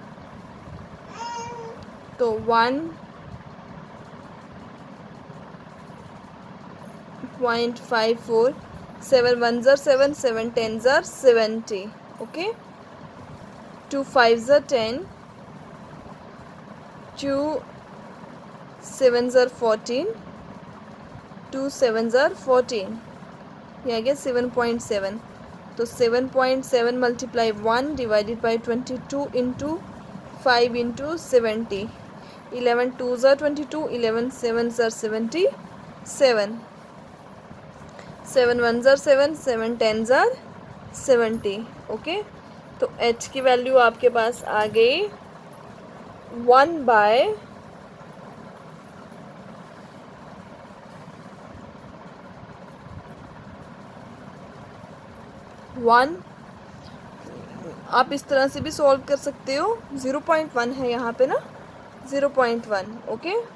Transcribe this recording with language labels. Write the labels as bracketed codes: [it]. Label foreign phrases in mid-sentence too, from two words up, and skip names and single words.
[en] तो 1.54, 7 1s are 7, 7 10s are 70, okay, 2 5s are 10, 2 7s are 14, 2 7s are 14, [hi] ये आ गया 7.7। [en] तो 7.7 multiply 1 divided by 22 into 5 into 70, 11 2s are 22, 11 7s are 77, 7 1s are 7, 7 10s are 70, ओके। [hi] तो h की वैल्यू आपके पास आ गई 1/1 आप इस तरह से भी सॉल्व कर सकते हो, 0.1 है यहाँ पे ना, 0.1, ओके।